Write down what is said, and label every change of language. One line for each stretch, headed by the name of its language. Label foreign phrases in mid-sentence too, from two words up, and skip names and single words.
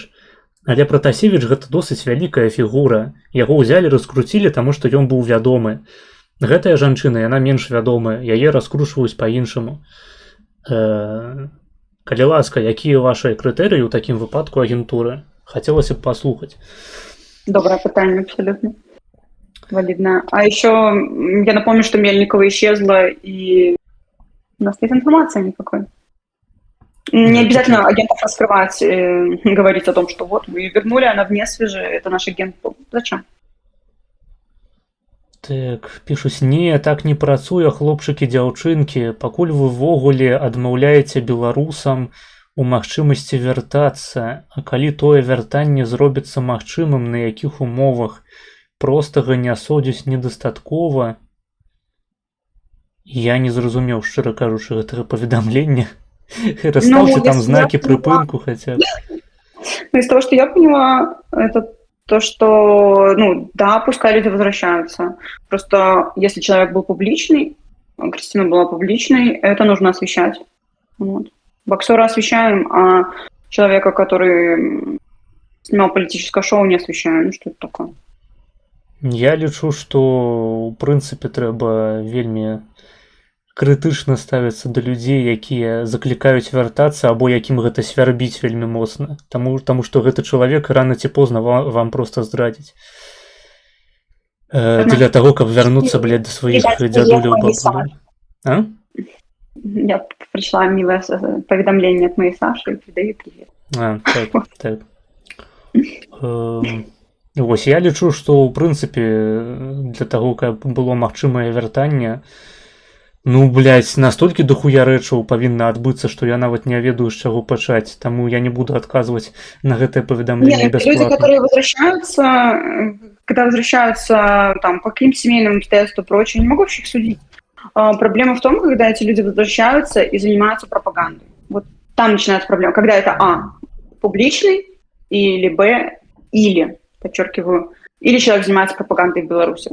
Belarusian: Але Пратасевіч гэта досыць вялікая фігура. Яго ўзялі, раскруцілі, таму што ён быў вядомы. Гэтая жанчына, яна менш вядомая, яе раскручваюць па-іншаму. Калі ласка, якія вашыя крытэрыі ў такім выпадку агентуры? Хацелася б паслухаць.
Russian: Доброе питание, абсолютно валидное. А еще я напомню, что Мельникова исчезла, и у нас нет информации никакой. Не обязательно агентов раскрывать, говорить о том, что вот мы ее вернули, она вне свяжи, это наш агент. Зачем? Так,
Belarusian: пішуць, не, так не працуе, хлопчыкі, дзяўчынкі, пакуль вы ўвогуле адмаўляеце беларусам у магчымасці вяртацца, а калі тое вяртанне зробіцца магчымым, на якіх умовах, простага не судзяць недастаткова. Я не зразумеў, шчыра кажучы, гэтага паведамлення.
Russian: Расставьте там знаки припынку хотя бы. Ну, из того, что я поняла, это то, что, ну, да, пускай люди возвращаются. Просто если человек был публичный, Кристина была публичной, это нужно освещать. Вот. Боксера освещаем, а человека, который снимал политическое шоу, не освещаем. Ну, что это такое?
Belarusian: Я лічу, што, у прынцыпе, трэба вельмі крытычна ставіцца да людзей, якія заклікаюць вяртацца, або якім гэта свярбіць вельмі моцна. Таму што гэты чалавек рана ці позна вам проста здрадзіць. Для таго, каб вярнуцца, блядь, да сваіх дзядуляў бабуляў.
Russian: А? Я пришла милое поведомление от моей Саши и передаю привет. А, так.
Belarusian: Вось, я лічу, што, ў прынцыпе, для таго, каб было магчымае вяртанне, ну, блядь, настолькі дохуя рэчаў павінна адбыцца, што я нават не ведаю, з чаго пачаць, таму я не буду адказваць на гэтае паведамленне бясплатна.
Russian: Люди, которые возвращаются, когда возвращаются там, по каким-то семейным обстоятельствам и прочее, не могу вообще их судить. Проблема в том, когда эти люди возвращаются и занимаются пропагандой. Вот там начинается проблема. Когда это публичный, или или, подчеркиваю, или человек занимается пропагандой в Беларуси.